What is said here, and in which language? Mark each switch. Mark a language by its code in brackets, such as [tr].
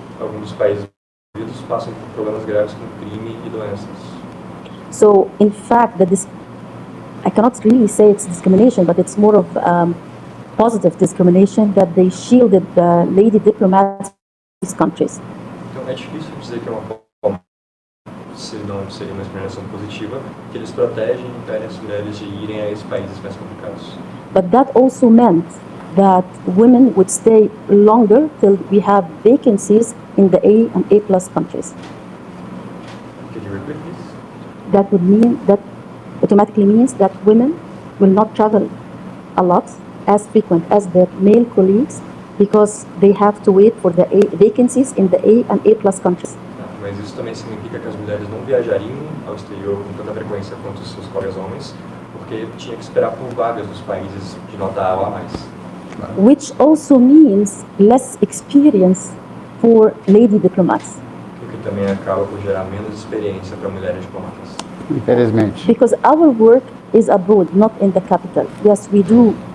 [pt] Alguns dos países desenvolvidos passam por problemas graves com crime e doenças. [en] So, in fact, I cannot really say it's discrimination, but it's more of positive discrimination that they shielded the lady diplomats in these countries. [pt] Então é difícil dizer que é uma forma, se não seria uma discriminação positiva, que eles protegem e impedem as mulheres de irem a esses países mais complicados. [en] But that also meant that women would stay longer till we have vacancies in the A and A+ countries. Could you repeat this? That would mean that automatically means that women will not travel a lot as frequent as their male colleagues because they have to wait for the vacancies in the A and A+ countries. [pt] Mas isso também significa que as mulheres não viajariam ao exterior com tanta frequência quanto os seus colegas homens, porque tinha que esperar por vagas nos países de nota A ou A+. [en] Which also means less experience for lady diplomats. [pt] O que também acaba por gerar menos experiência para mulheres diplomatas. Infelizmente. [en] Because our work is abroad, not in the capital. Yes, we do.